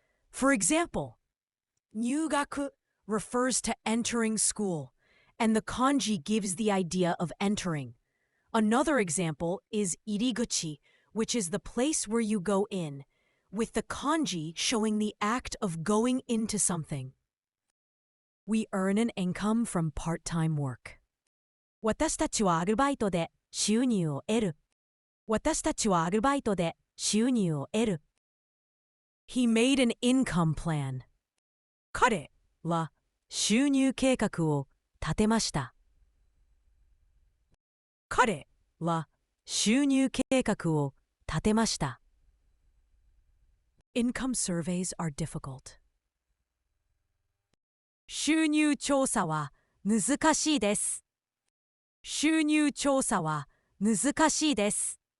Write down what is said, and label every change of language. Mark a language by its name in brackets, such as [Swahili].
[English] For example, 入学 refers to entering school, and the kanji gives the idea of entering. Another example is iriguchi, which is the place where you go in, with the kanji showing the act of going into something. We earn an income from part-time work. [Japanese] 私たちはアルバイトで収入を得る。私たちはアルバイトで収入を得る。 [English] He made an income plan. [Japanese] 彼は収入計画を立てました。彼は収入計画を立てました。 [English] Income surveys are difficult. [Japanese] 収入調査は難しいです。収入調査は難しいです。